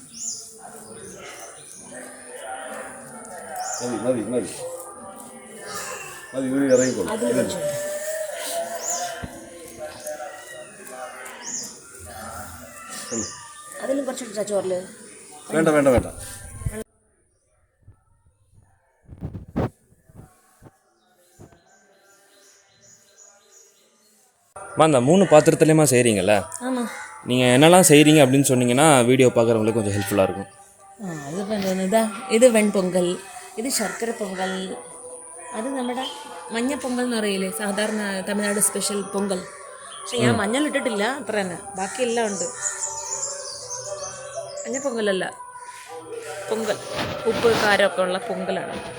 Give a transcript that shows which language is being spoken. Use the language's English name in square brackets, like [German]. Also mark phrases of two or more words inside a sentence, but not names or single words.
[Malayalam] മതി മതി മതി മതി ഊരി ഇറങ്ങിക്കോളും. അതിലും കുറച്ചിട്ടാ ചോറില്. വേണ്ട വേണ്ട വേണ്ട. [Tamil] அந்த 3 பாத்திரத்துலேயுமா செய்கிறீங்களா? ஆமாம். நீங்கள் என்னெல்லாம் செய்கிறீங்க அப்படின்னு சொன்னீங்கன்னா வீடியோ பார்க்குறவங்களுக்கு கொஞ்சம் ஹெல்ப்ஃபுல்லாக இருக்கும். [Malayalam] അത് ഇതാ ഇത് വെൺപൊങ്കൽ, ഇത് ശർക്കര പൊങ്കൽ, അത് നമ്മുടെ മഞ്ഞപ്പൊങ്കൽ എന്ന് പറയില്ലേ, സാധാരണ തമിഴ്നാട് സ്പെഷ്യൽ പൊങ്കൽ. പക്ഷെ ഞാൻ മഞ്ഞൾ ഇട്ടിട്ടില്ല, അത്ര തന്നെ. ബാക്കിയെല്ലാം ഉണ്ട്. മഞ്ഞപ്പൊങ്കലല്ല, പൊങ്കൽ, ഉപ്പ് കാരമൊക്കെ ഉള്ള പൊങ്കലാണ്.